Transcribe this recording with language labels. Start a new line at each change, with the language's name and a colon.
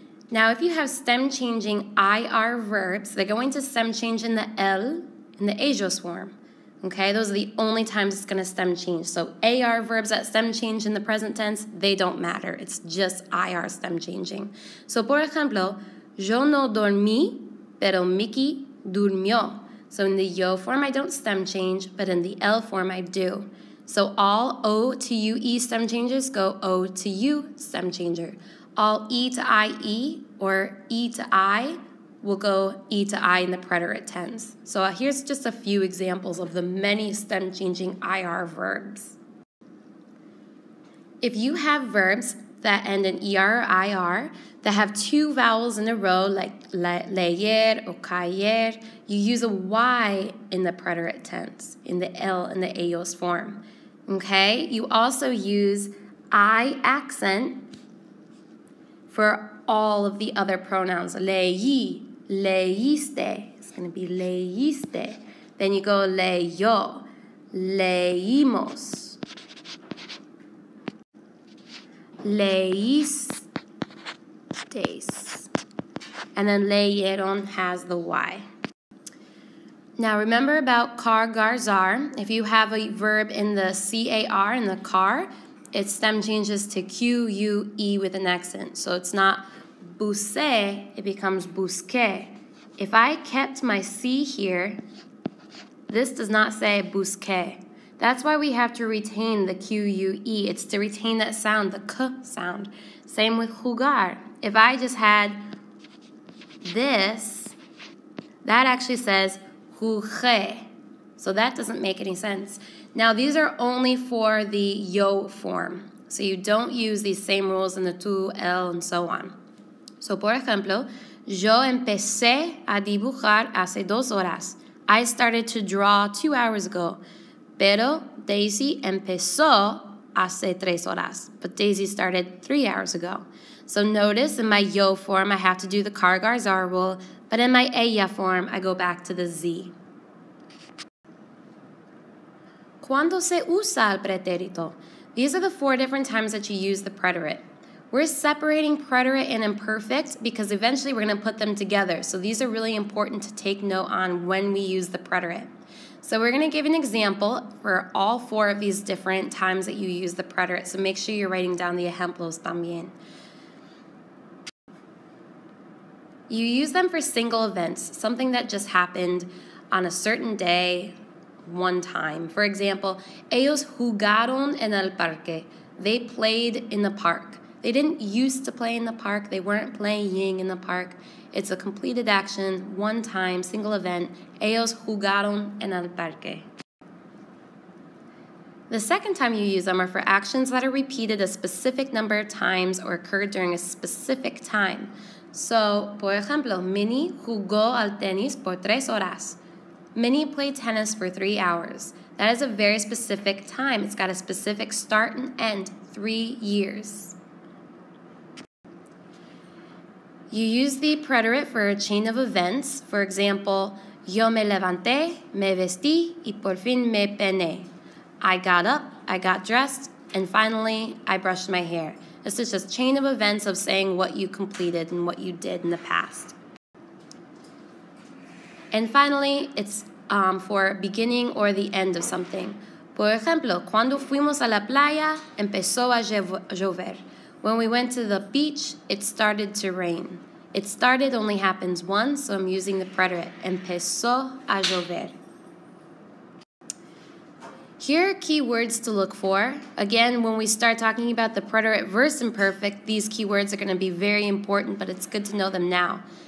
English: Now, if you have stem changing IR verbs, they're going to stem change in the L in the ellos form. Okay, those are the only times it's going to stem change. So AR verbs that stem change in the present tense, they don't matter. It's just IR stem changing.
Spanish: So, por ejemplo, yo no dormí, pero Mickey durmió.
English: So in the yo form, I don't stem change, but in the L form, I do. So all O to UE stem changes go O to U stem changer. All E to IE or E to I will go E to I in the preterite tense. So here's just a few examples of the many stem changing IR verbs. If you have verbs that end in ER or IR that have two vowels in a row like leer or caer, you use a Y in the preterite tense, in the L in the ellos form. Okay? You also use I accent for all of the other pronouns. Leí, leíste. It's going to be leíste. Then you go leyó, leímos, leísteis. And then leyeron has the Y. Now remember about car, gar, zar. If you have a verb in the CAR, in the car, its stem changes to Q-U-E with an accent. So it's not busé, it becomes busqué. If I kept my C here, this does not say busqué. That's why we have to retain the Q-U-E. It's to retain that sound, the K sound. Same with jugar. If I just had this, that actually says jugué. So that doesn't make any sense. Now, these are only for the yo form. So you don't use these same rules in the tú, el, and so on.
Spanish: So, por ejemplo, yo empecé a dibujar hace 2 horas.
English: I started to draw 2 hours ago.
Spanish: Pero Daisy empezó hace 3 horas.
English: But Daisy started 3 hours ago. So notice in my yo form, I have to do the cargar rule, but in my ella form, I go back to the Z.
Spanish: ¿Cuándo se usa el pretérito?
English: These are the 4 different times that you use the preterite. We're separating preterite and imperfect because eventually we're going to put them together. So these are really important to take note on when we use the preterite. So we're going to give an example for all 4 of these different times that you use the preterite. So make sure you're writing down the
Spanish: ejemplos también.
English: You use them for single events, something that just happened on a certain day, one time. For example,
Spanish: ellos jugaron en el parque.
English: They played in the park. They didn't used to play in the park. They weren't playing in the park. It's a completed action, one time, single event.
Spanish: Ellos jugaron en el parque.
English: The second time you use them are for actions that are repeated a specific number of times or occurred during a specific time.
Spanish: So, por ejemplo, Minnie jugó al tenis por 3 horas.
English: Minnie played tennis for 3 hours. That is a very specific time. It's got a specific start and end, 3 years. You use the preterite for a chain of events. For example,
Spanish: yo me levanté, me vestí, y por fin me peiné.
English: I got up, I got dressed, and finally, I brushed my hair. This is just a chain of events of saying what you completed and what you did in the past. And finally, it's for beginning or the end of something.
Spanish: Por ejemplo, cuando fuimos a la playa, empezó a llover.
English: When we went to the beach, it started to rain. It started only happens once, so I'm using the preterite.
Spanish: Empezó a llover.
English: Here are key words to look for. Again, when we start talking about the preterite verse imperfect, these key words are going to be very important, but it's good to know them now.